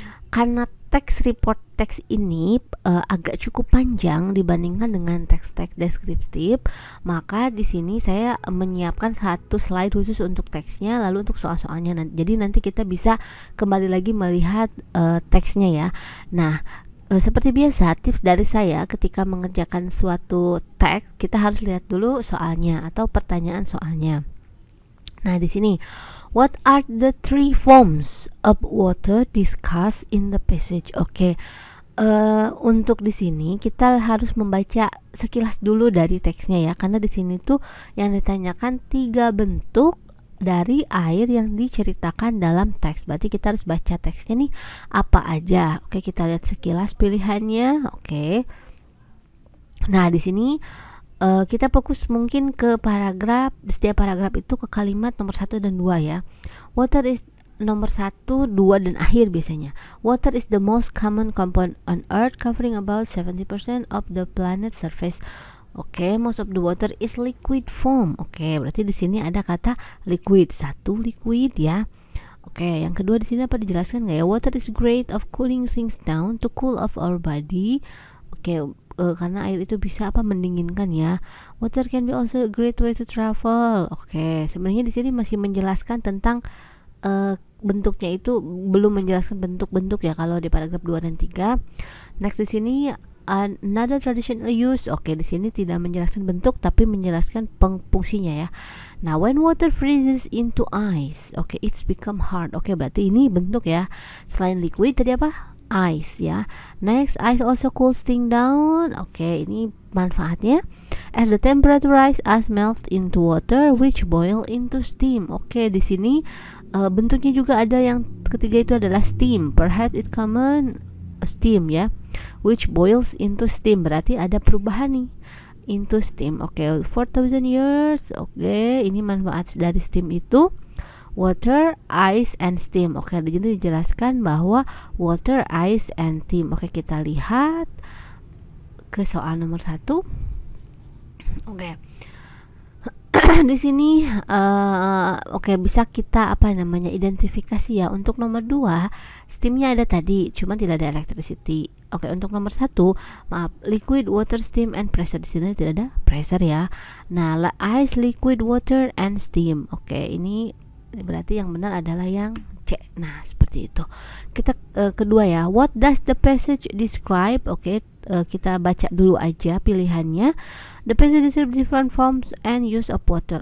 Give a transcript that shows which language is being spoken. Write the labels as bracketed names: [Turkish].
[Indonesian] Karena teks report teks ini agak cukup panjang dibandingkan dengan teks-teks deskriptif, maka di sini saya menyiapkan satu slide khusus untuk teksnya, lalu untuk soal-soalnya. Jadi nanti kita bisa kembali lagi melihat teksnya ya. Nah, seperti biasa, tips dari saya ketika mengerjakan suatu teks, kita harus lihat dulu soalnya atau pertanyaan soalnya. Nah, di sini, [English] what are the three forms of water discussed in the passage? [Indonesian] Oke, untuk di sini kita harus membaca sekilas dulu dari teksnya ya, karena di sini tuh yang ditanyakan 3 bentuk dari air yang diceritakan dalam teks. Berarti kita harus baca teksnya nih apa aja. Oke, kita lihat sekilas pilihannya. Oke. Nah, di sini kita fokus mungkin ke paragraf, setiap paragraf itu ke kalimat nomor 1 dan 2 ya. [English] Water is [Indonesian] nomor 1, 2 dan akhir biasanya. [English] Water is the most common compound on earth, covering about 70% of the planet's surface. [Indonesian] Oke, [English] most of the water is liquid form. [Indonesian] Oke, berarti di sini ada kata liquid. 1 liquid ya. Oke, yang kedua di sini apa dijelaskan nggak ya? [English] Water is great of cooling things down to cool off our body. [Indonesian] Oke, karena air itu bisa mendinginkan ya. [English] Water can be also a great way to travel. [Indonesian] Oke, sebenarnya di sini masih menjelaskan tentang bentuknya, itu belum menjelaskan bentuk-bentuk ya kalau di paragraf 2 dan 3. Next di sini [English] another traditional use. [Indonesian] Oke, di sini tidak menjelaskan bentuk tapi menjelaskan fungsinya ya. [English] Nah, when water freezes into ice, oke, it's become hard. [Indonesian] Oke, berarti ini bentuk ya. Selain liquid tadi apa? Ice ya. [English] Next, ice also cools things down. [Indonesian] Oke, ini manfaatnya. [English] As the temperature rise, ice melts into water which boil into steam. [Indonesian] Oke, di sini bentuknya juga ada yang ketiga itu adalah steam. [English] Perhaps it's common steam ya. Which boils into steam. [Indonesian] Berarti ada perubahan nih. [English] Into steam. Oke, 4,000 years. [Indonesian] Oke, ini manfaat dari steam itu. [English] Water, ice, and steam. [Indonesian] Oke, di sini dijelaskan bahwa [English] water, ice, and steam. [Indonesian] Oke, kita lihat ke soal nomor 1. Oke. Di sini oke, bisa kita identifikasi ya. Untuk nomor 2, steamnya ada tadi, cuma tidak ada electricity. [English] Oke, [Indonesian] untuk nomor 1, maaf, [English] liquid, water, steam, and pressure. [Indonesian] Di sini tidak ada pressure ya. [English] Nah, ice, liquid, water, and steam. [Indonesian] Oke, ini berarti yang benar adalah yang C. Nah, seperti itu. Kita kedua ya. [English] What does the passage describe? [Indonesian] Oke, kita baca dulu aja pilihannya. [English] The passage describes different forms and use of water.